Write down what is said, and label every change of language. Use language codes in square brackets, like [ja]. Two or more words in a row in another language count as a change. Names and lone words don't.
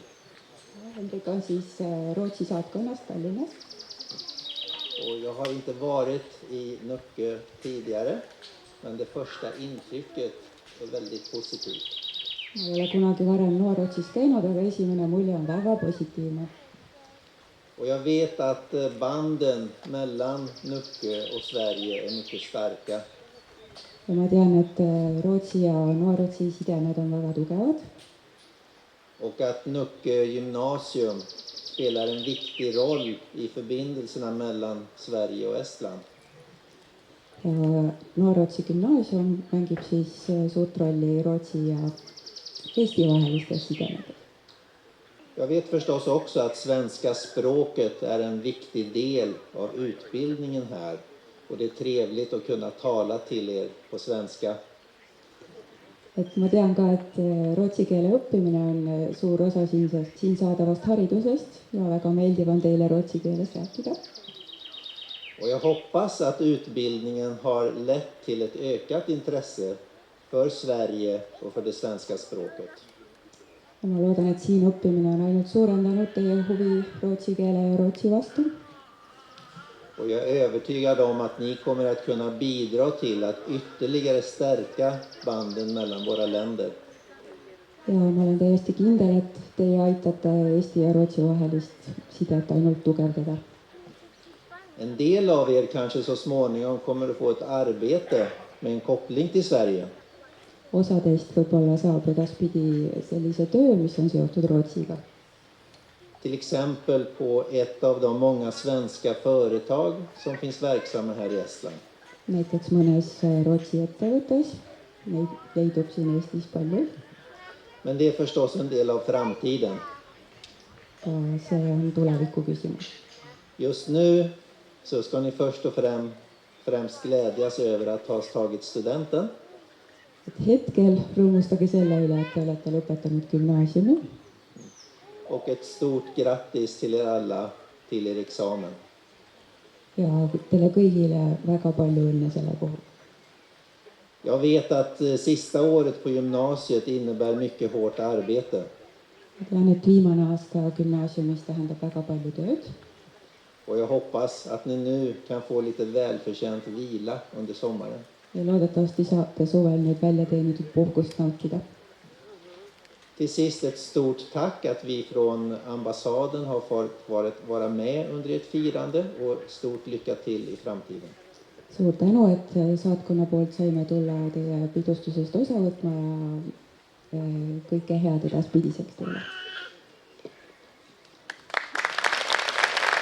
[et] Hendrik on siis Rootsi saatkonnas Tallinnas. [sv] Och jag har inte varit i Nukke tidigare, men det första intrycket är väldigt positivt. [et] Ma ei ole kunagi varem Noor-Rootsis käinud, aga esimene mulje on väga positiivne. [sv] Och jag vet att banden mellan Nukke och Sverige är mycket starka. [et] Ja ma tean, et Rootsi ja Noor-Rootsi sidemed on väga tugevad. [sv] Och att Nukke gymnasium spelar en viktig roll i förbindelserna mellan Sverige och Estland. [et] Ja Noor-Rootsi gümnaasium mängib siis suurt rolli Rootsi ja Eesti vahelistes sidemed. [sv] Jag vet förstås också att svenska språket är en viktig del av utbildningen här. Och det är trevligt att kunna tala till er på svenska. [et] Et ma tean ka, et rootsi keele õppimine on suur osa siin saadavast haridusest ja väga meeldiv on teile rootsi keeles rääkida. [sv] Och jag hoppas att utbildningen har lett till ett ökat intresse för Sverige och för det svenska språket. [et] Ja ma loodan, et siin õppimine on ainult suurendanud teie huvi rootsi keele ja rootsi vastu. [sv] Och jag är övertygad om att ni kommer att kunna bidra till att ytterligare stärka banden mellan våra länder. [et] Ja ma olen täiesti kindel, et teie aitate Eesti ja Rootsi vahelist sidet ainult tugevdada. [sv] En del av er kanske så småningom kommer att få ett arbete med en koppling till Sverige. [et] Osa teist võib-olla saab edaspidi sellise töö, mis on seotud Rootsiga. [sv] Till exempel på ett av de många svenska företag som finns verksamma här i Estland. [et] Näiteks mõnes Rootsi ettevõttes, neid leidub siin Eestis palju. [sv] Men det är förstås en del av framtiden. [et] Ja see on tuleviku küsimus. [sv] Just nu så ska ni först och främst glädjas över att ha tagit studenten. [et] Et hetkel rõõmustage selle üle, et te olete lõpetanud gümnaasiumi. [sv] Och ett stort grattis till er alla till er examen. [et] Ja teile kõigile väga palju õnne selle puhul. [sv] Jag vet att sista året på gymnasiet innebär mycket hårt arbete. [et] Ma tean, et viimane aasta gümnaasiumis tähendab väga palju tööd. [sv] Och jag hoppas att ni nu kan få lite välförtjänt vila under sommaren. [et] Ja loodetavasti saate suvel nüüd välja teenitud puhkust nautida. [sv] Till sist ett stort tack att vi från ambassaden har fått vara med under ett firande och stort lycka till i framtiden. [et] Suur tänu, et saatkonna poolt saime tulla teie pidustusest osa võtma ja kõike head edaspidiseks teile.